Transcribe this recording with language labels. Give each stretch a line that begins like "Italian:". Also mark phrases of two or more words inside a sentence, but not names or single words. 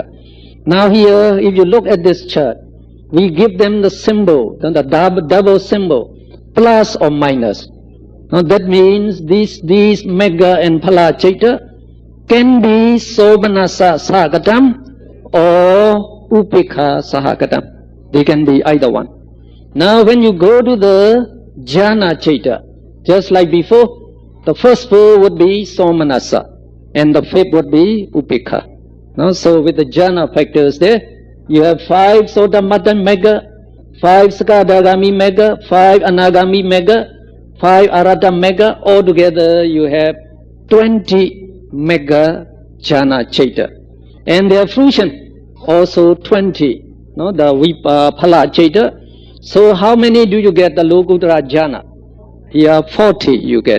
English: Now here, if you look at this chart, we give them the symbol, the double symbol, plus or minus. Now that means these mega and
Pali: phala chaita
English: can be
Pali: somanasa sahagatam
English: or
Pali: upekha sahagatam.
English: They can be either one. Now when you go to the jhana chaita, just like before, the first 4 would be somanasa and the 5th would be upekha. Now, so with the jhana factors there, you have 5
Pali: sotamatan mega,
English: 5
Pali: sakadagami mega,
English: 5
Pali: anagami mega,
English: 5
Pali: arhatha mega.
English: Altogether you have 20
Pali: mega jhana chaita.
English: And their fruition also 20. No, the
Pali: phala chaita.
English: So how many do you get the
Pali: Lokuttara jhana?
English: Here 40 you get.